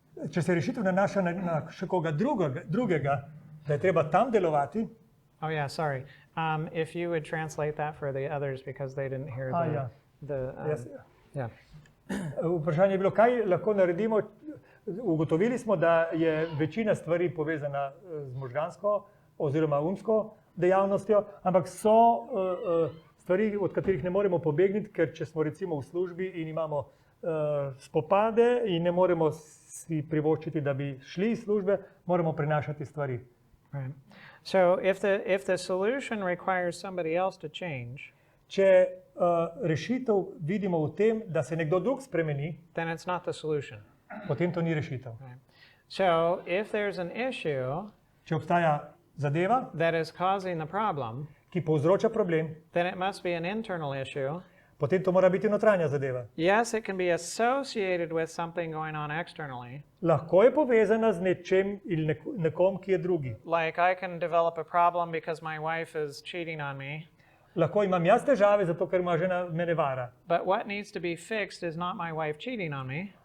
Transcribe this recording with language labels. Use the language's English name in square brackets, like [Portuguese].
[Slovenian] Če se rešitev nanaša na še koga drugega, da je treba tam delovati, [English] oh yeah, sorry. If you would translate that for the others because they didn't hear [Slovenian] ja. [English] the yeah. [Slovenian] Vprašanje je bilo, kaj lahko naredimo. Ugotovili smo, da je večina stvari povezana z možgansko oziroma umsko dejavnostjo, ampak so stvari, od katerih ne moremo pobegniti, ker če smo recimo v službi in imamo spopade in ne moremo si privoščiti, da bi šli iz službe, moramo prenašati stvari. [English] Right. So if the solution requires somebody else to change, [Slovenian] Če rešitev vidimo v tem, da se nekdo drug spremeni, [English] then it's not the solution. [Slovenian] potem to ni rešitev. [English] So if there's an issue [Slovenian] Če obstaja zadeva, [English] that is causing the problem, [Slovenian] ki povzroča problem, [English] then it must be an internal issue. [Slovenian] potem to mora biti notranja zadeva. [English] Yes, it can be associated with something going on externally. [Slovenian] Lahko je povezana z nečem ali nekom, ki je drugi. [English] Like I can develop a problem because my wife is cheating on me. [Slovenian] Lahko imam jaz težave, zato ker ima žena mene vara. [English] But what needs to be fixed is not my wife cheating on me.